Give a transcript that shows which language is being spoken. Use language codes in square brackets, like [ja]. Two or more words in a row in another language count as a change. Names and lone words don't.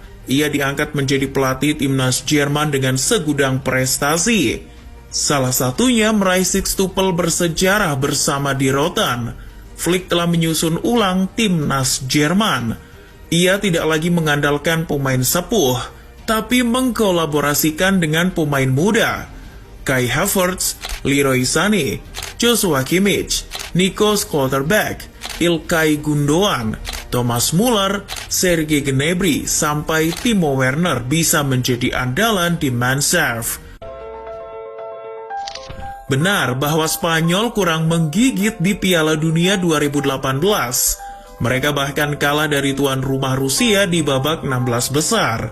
[id] Ia diangkat menjadi pelatih timnas Jerman dengan segudang prestasi. Salah satunya meraih sextuple bersejarah bersama Die Roten. Flick telah menyusun ulang timnas Jerman. Ia tidak lagi mengandalkan pemain sepuh, tapi mengkolaborasikan dengan pemain muda. Kai Havertz, Leroy Sané, Joshua Kimmich, Nico Schlotterbeck, Ilkay Gundogan, Thomas Muller, Serge Gnabry, sampai Timo Werner bisa menjadi andalan di Mannschaft. Benar bahwa Spanyol kurang menggigit di Piala Dunia 2018. Mereka bahkan kalah dari tuan rumah Rusia di babak 16 besar.